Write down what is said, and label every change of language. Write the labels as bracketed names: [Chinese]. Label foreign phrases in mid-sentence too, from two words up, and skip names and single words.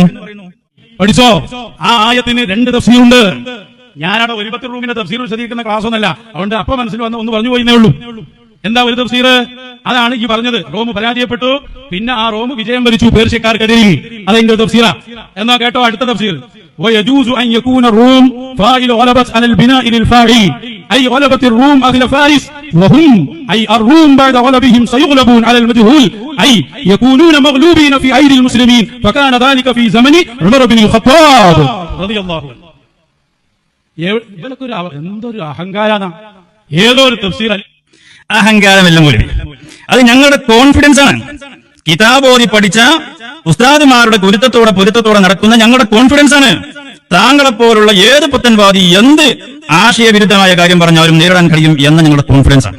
[Malayalam] പഠിച്ചോ, ആ ആയത്തിന് 2 തഫ്സീറുണ്ട്. ഞാനവിടെ ഒലിബത്തി റൂമിന്റെ തഫ്സീർ വിശദീകരിക്കുന്ന ക്ലാസ് ഒന്നല്ല, അതുകൊണ്ട് അപ്പൊ മനസ്സിൽ വന്ന് ഒന്ന് പറഞ്ഞു പോയിന്നേ ഉള്ളൂ. എന്താ ഒരു തഫ്സീർ? അതാണ് ഈ പറഞ്ഞത്, റോം പരാജയപ്പെട്ടു, പിന്നെ ആ റോം വിജയം വരിച്ചു പേർഷ്യക്കാർക്കെതിരെ. അതതിന്റെ ഒരു തഫ്സീറാ. എന്നാ കേട്ടോ അടുത്ത തഫ്സീർ. [Arabic] ويجوز أن يكون الروم فاعل غلبت على البناء للفاعل أي غلبت الروم أهل فارس وهم أي الروم بعد غلبهم سيغلبون على المجهول أي يكونون مغلوبين في أيدي المسلمين فكان ذلك في زمن عمر بن الخطاب رضي الله عنه. [Malayalam] ഇവരൊക്കെ എന്തൊരു അഹങ്കാരാണ്. ഏതോ ഒരു തഫ്സീർ. അഹങ്കാരമല്ല മൗലവി, അത് ഞങ്ങളുടെ കോൺഫിഡൻസ് ആണ്. കിതാബോധി പഠിച്ച ഉസ്താദുമാരുടെ പൊരുത്തത്തോടെ നടക്കുന്ന ഞങ്ങളുടെ കോൺഫിഡൻസ് ആണ്. താങ്കളെപ്പോലുള്ള ഏത് പുത്തൻവാദി എന്ത് ആശയവിരുദ്ധമായ കാര്യം പറഞ്ഞാലും നേരിടാൻ കഴിയും എന്ന ഞങ്ങളുടെ കോൺഫിഡൻസ് ആണ്.